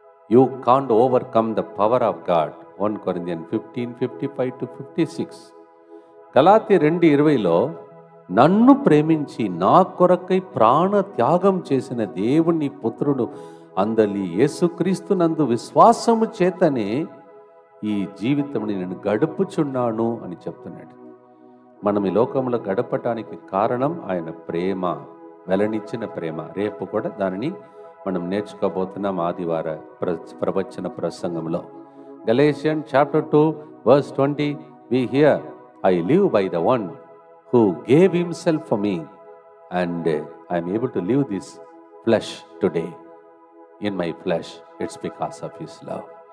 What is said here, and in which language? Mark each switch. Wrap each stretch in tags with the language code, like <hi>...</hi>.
<en>You can't overcome the power of God. 1 Corinthians 15:55-56.</en> <te>గలాతీ 2:20లో నన్ను ప్రేమించి నా కొరకై ప్రాణ త్యాగం చేసిన దేవుని పుత్రుడు అందలి యేసుక్రీస్తునందు విశ్వాసము చేతనే ఈ జీవితముని నేను గడుపుచున్నాను అని చెప్తున్నాడు. మనం ఈ లోకంలో గడపటానికి కారణం ఆయన ప్రేమ, వెలనిచ్చిన ప్రేమ. రేపు కూడా దానిని మనం నేర్చుకోబోతున్నాం ఆదివార ప్రవచన ప్రసంగంలో.</te> <en>Galatians chapter 2:20 we hear, I live by the one who gave himself for me and I am able to live this flesh today. In my flesh, it's because of his love.</en>